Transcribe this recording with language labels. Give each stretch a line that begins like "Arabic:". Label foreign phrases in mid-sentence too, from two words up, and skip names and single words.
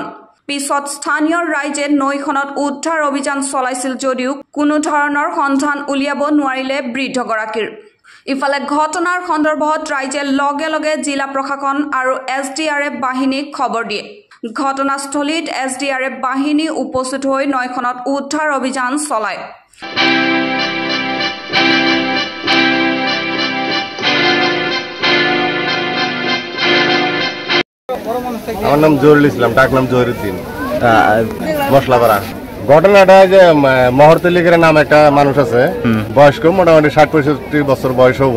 Assamese: পিছত স্থানীয় ৰাইজে নৈখনত উদ্ধাৰ অভিযান চলাইছিল যদিও কোনো ধৰণৰ সন্ধান উলিয়াব নোৱাৰিলে বৃদ্ধগৰাকীৰ। ইফালে ঘটনাৰ সন্দৰ্ভত ৰাইজে লগে লগে জিলা প্ৰশাসন আৰু SDRF বাহিনীক খবৰ দিয়ে। ঘটনাস্থলীত SDRF বাহিনী উপস্থিত হৈ নৈখনত উদ্ধাৰ অভিযান চলায়।
Bangla: আমার নাম জহিরুল ইসলাম, ডাক নাম জহিরুদ্দিন, মশলাপাড়া। ঘটনাটা যে মহরতলিকের নাম একটা মানুষ আছে, বয়স্ক, মোটামুটি ৬০-৬৫ বছর বয়স হবো।